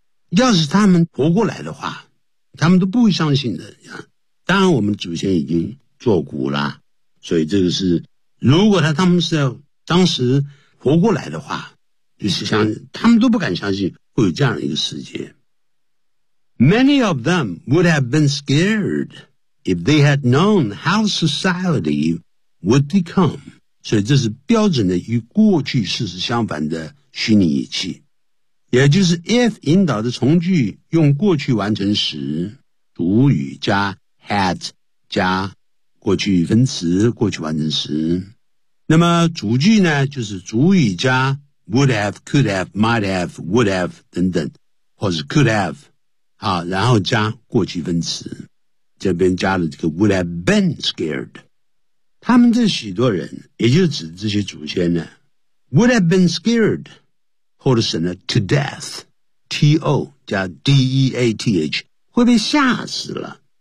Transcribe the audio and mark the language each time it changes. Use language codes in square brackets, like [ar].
[zh] 要是他们活过来的话，他们都不会相信的。当然，我们祖先已经作古了，所以这个是，如果他们是要当时活过来的话，就是相信，他们都不敢相信会有这样一个世界。 [en] Many of them would have been scared if they had known how society would become. [zh] 所以这是标准的与过去事实相反的虚拟语气。也就是 if 引导的从句用过去完成时，主语加 had 加过去分词过去完成时。那么主句呢，就是主语加 would have, could have, might have, would have 等等，或是 could have，好，然后加过去分词，这边加了这个 would have been scared，他们这许多人，也就是指这些祖先呢， would have been scared， 或者是呢 to death， T-O 加 D-E-A-T-H， 会被吓死了。